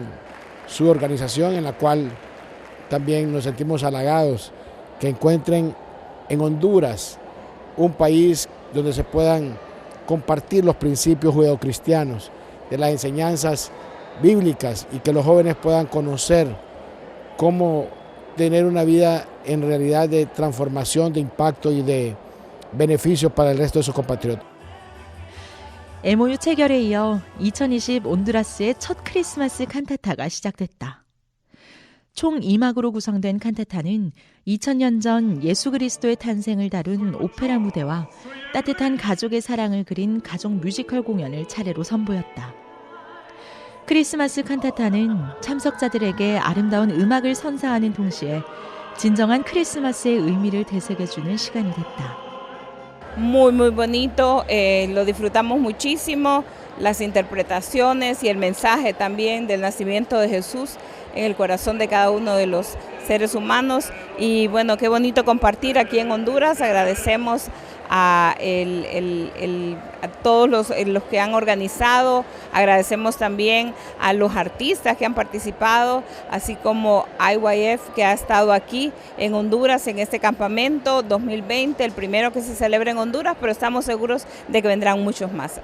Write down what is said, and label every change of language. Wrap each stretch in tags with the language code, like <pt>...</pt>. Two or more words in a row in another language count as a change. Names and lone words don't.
<es>su organización, en la cual también nos sentimos halagados que encuentren en Honduras un país donde se puedan compartir los principios judeocristianos, de las enseñanzas bíblicas, y que los jóvenes puedan conocer cómo tener una vida en realidad de transformación, de impacto y de beneficio para el resto de sus compatriotas.</es> <ko>MOU 체결에 이어 2020 온두라스의 첫 크리스마스 칸타타가 시작됐다. 총 2막으로 구성된 칸타타는 2000년 전 예수 그리스도의 탄생을 다룬 오페라 무대와 따뜻한 가족의 사랑을 그린 가족 뮤지컬 공연을 차례로 선보였다. 크리스마스 칸타타는 참석자들에게 아름다운 음악을 선사하는 동시에 진정한 크리스마스의 의미를 되새겨주는 시간이 됐다.</ko> <es>Muy, muy bonito, lo disfrutamos muchísimo, las interpretaciones y el mensaje también del nacimiento de Jesús en el corazón de cada uno de los seres humanos. Y bueno, qué bonito compartir aquí en Honduras. Agradecemos a todos los que han organizado, agradecemos también a los artistas que han participado, así como IYF, que ha estado aquí en Honduras en este campamento 2020, el primero que se celebra en Honduras, pero estamos seguros de que vendrán muchos más.</es>